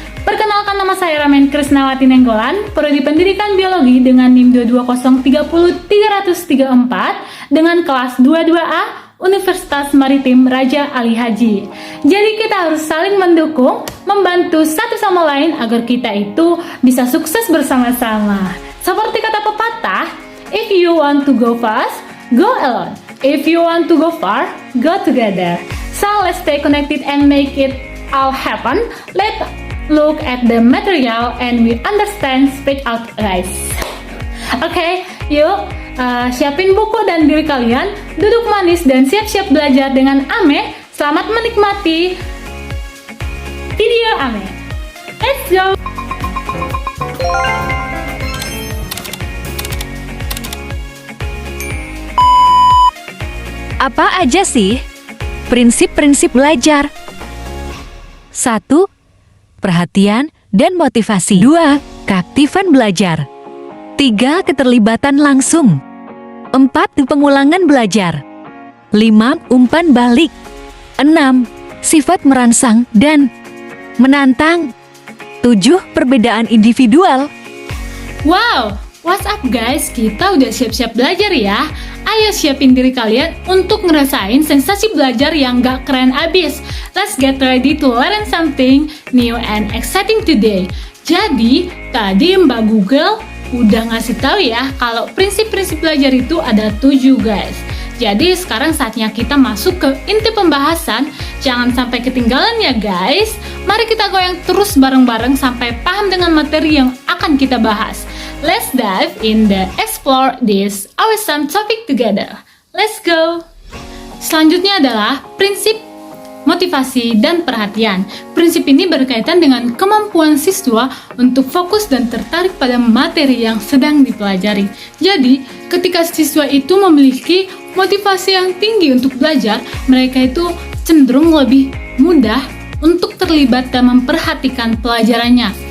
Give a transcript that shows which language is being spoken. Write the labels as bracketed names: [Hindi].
[Indonesian] Perkenalkan, nama saya Ramen Krisnawati Nenggolan, Prodi Pendidikan Biologi dengan NIM 220300334 dengan kelas 22A Universitas Maritim Raja Ali Haji. Jadi kita harus saling mendukung, membantu satu sama lain agar kita itu bisa sukses bersama-sama. Seperti kata pepatah, [English] if you want to go fast, go alone. If you want to go far, go together. So let's stay connected and make it all happen. Let's look at the material and we understand, speak out guys. [Indonesian] Oke, yuk siapin buku dan diri kalian, duduk manis dan siap-siap belajar dengan Ame. Selamat menikmati video Ame. [English] Let's go. [Indonesian] Apa aja sih prinsip-prinsip belajar? 1. Perhatian dan motivasi. 2. Keaktifan belajar. 3. Keterlibatan langsung. 4. Pengulangan belajar. 5. Umpan balik. 6. Sifat merangsang dan menantang. 7. Perbedaan individual. [English] Wow, what's up guys? [Indonesian] Kita udah siap-siap belajar ya. Ayo siapin diri kalian untuk ngerasain sensasi belajar yang gak keren abis. [English] Let's get ready to learn something new and exciting today. [Indonesian] Jadi, tadi Mbak Google udah ngasih tahu ya kalau prinsip-prinsip belajar itu ada 7 guys. Jadi sekarang saatnya kita masuk ke inti pembahasan. Jangan sampai ketinggalan ya guys. Mari kita goyang terus bareng-bareng sampai paham dengan materi yang akan kita bahas. [English] Let's dive in the explore this awesome topic together. Let's go. [Indonesian] Selanjutnya adalah prinsip motivasi dan perhatian. Prinsip ini berkaitan dengan kemampuan siswa untuk fokus dan tertarik pada materi yang sedang dipelajari. Jadi, ketika siswa itu memiliki motivasi yang tinggi untuk belajar, mereka itu cenderung lebih mudah untuk terlibat dan memperhatikan pelajarannya.